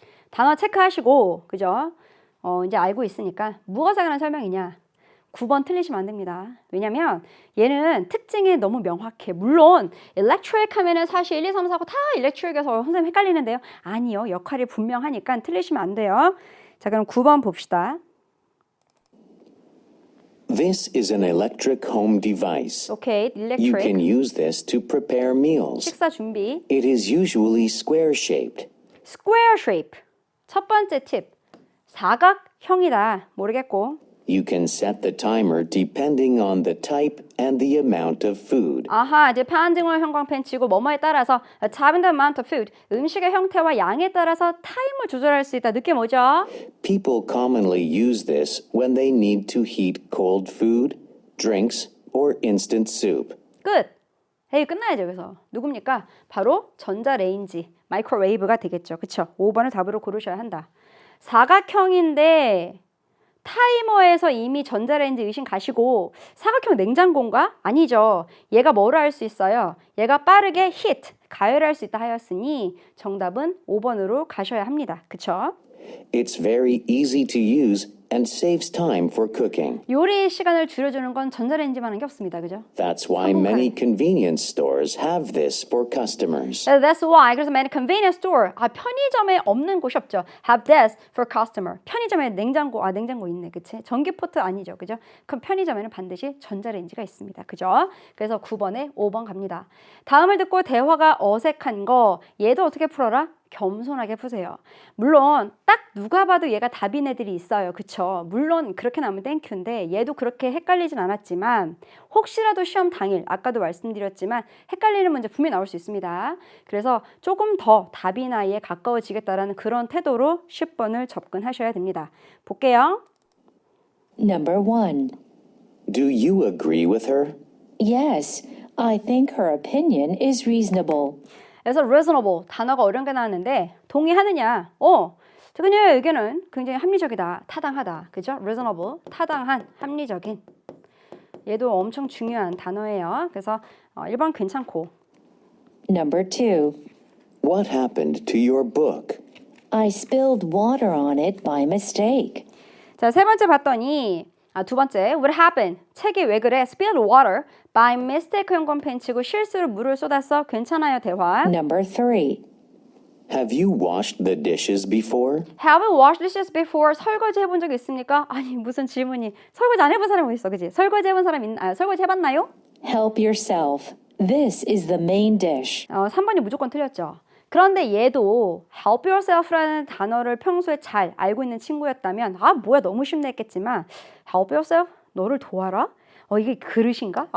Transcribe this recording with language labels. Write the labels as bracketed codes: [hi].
[ko] 단어 체크하시고 그죠? 이제 알고 있으니까 무엇에 관한 설명이냐? 9번 틀리시면 안 됩니다. 왜냐면 얘는 특징이 너무 명확해. 물론 electric 하면은 사실 1, 2, 3, 4, 5 다 electric에서 선생님 헷갈리는데요. 아니요. 역할이 분명하니까 틀리시면 안 돼요. 자, 그럼 9번 봅시다. [en] This is an electric home device. [ko] 오케이. [en] You can electric. use this to prepare meals. [ko] 식사 준비. [en] It is usually square-shaped. [ko] square shape. 첫 번째 팁. 사각형이다. 모르겠고. [en] You can set the timer depending on the type and the amount of food. [ko] 이제 판증을 형광펜 치고 뭐뭐에 따라서 [en] type and the amount of food. [ko] 음식의 형태와 양에 따라서 타임을 조절할 수 있다. 느낌 오죠? [en] People commonly use this when they need to heat cold food, drinks, or instant soup. [ko] 끝. 끝나야죠. 여기서. 누굽니까? 바로 전자레인지, 마이크로웨이브가 되겠죠. 그쵸? 5번을 답으로 고르셔야 한다. 사각형인데 타이머에서 이미 전자레인지 의심 가시고 사각형 냉장고인가? 아니죠. 얘가 뭐로 할 수 있어요? 얘가 빠르게 히트, 가열할 수 있다 하였으니 정답은 5번으로 가셔야 합니다. 그쵸? [en] It's very easy to use and saves time for cooking. [ko] 요리 시간을 줄여주는 건 전자레인지만 한 게 없습니다. 그죠? [en] That's why many convenience stores have this for customers. That's why. [ko] 그래서 [en] many convenience store. [ko] 편의점에 없는 곳이 없죠. [en] Have this for customer. [ko] 편의점에 냉장고 있네. 그치? 전기포트 아니죠. 그죠? 그럼 편의점에는 반드시 전자레인지가 있습니다. 그죠? 그래서 9번에 5번 갑니다. 다음을 듣고 대화가 어색한 거 얘도 어떻게 풀어라? 겸손하게 푸세요. 물론 딱 누가 봐도 얘가 답인 애들이 있어요. 그쵸? 물론 그렇게 나오면 땡큐인데 얘도 그렇게 헷갈리진 않았지만 혹시라도 시험 당일 아까도 말씀드렸지만 헷갈리는 문제 분명히 나올 수 있습니다. 그래서 조금 더 답이나에 가까워지겠다라는 그런 태도로 10번을 접근하셔야 됩니다. 볼게요. [en] Number 1. Do you agree with her? Yes, I think her opinion is reasonable. [ko] 그래서 reasonable 단어가 어려운 게 나왔는데 동의하느냐? 그녀의 의견은 굉장히 합리적이다, 타당하다, 그죠? reasonable, 타당한, 합리적인. 얘도 엄청 중요한 단어예요. 그래서 1번 괜찮고. [en] Number 2. What happened to your book? I spilled water on it by mistake. [ko] 자, 세 번째 봤더니 두 번째, [en] what happened? [ko] 책이 왜 그래? [en] spilled water by mistake [ko] 형광펜 치고 실수로 물을 쏟았어. 괜찮아요, 대화. [en] Number 3. Have you washed the dishes before? Have you washed dishes before? [ko] 설거지 해본 적 있습니까? 아니 무슨 질문이 설거지 안 해본 사람이 있어, 그지? 설거지 해본 사람 설거지 해봤나요? [en] Help yourself. This is the main dish. [ko] 3번이 무조건 틀렸죠. 그런데 얘도 help yourself라는 단어를 평소에 잘 알고 있는 친구였다면 뭐야 너무 쉽네 했겠지만 help yourself? 너를 도와라? 이게 그릇인가?